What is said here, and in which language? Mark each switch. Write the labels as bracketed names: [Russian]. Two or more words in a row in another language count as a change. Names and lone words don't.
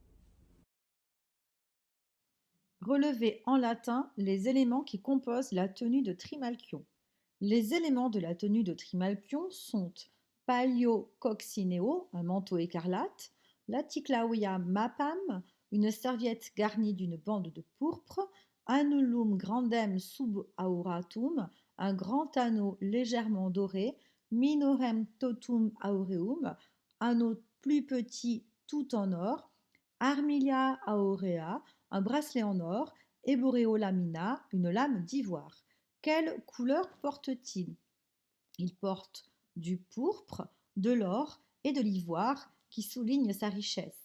[French] Relevez en latin les éléments qui composent la tenue de Trimalchion. Les éléments de la tenue de Trimalchion sont [Latin] palio coccineo, [French] un manteau écarlate, [Latin] laticlauia mappam, [French] une serviette garnie d'une bande de pourpre, [Latin] annulum grandem sub auratum, [French] un grand anneau légèrement doré, [Latin] minorem totum aureum, [French] anneau plus petit tout en or, [Latin] armilia aurea, [French] un bracelet en or, et boreolamina, une lame d'ivoire. Quelle couleur porte-t-il? Il porte du pourpre, de l'or et de l'ivoire qui soulignent sa richesse.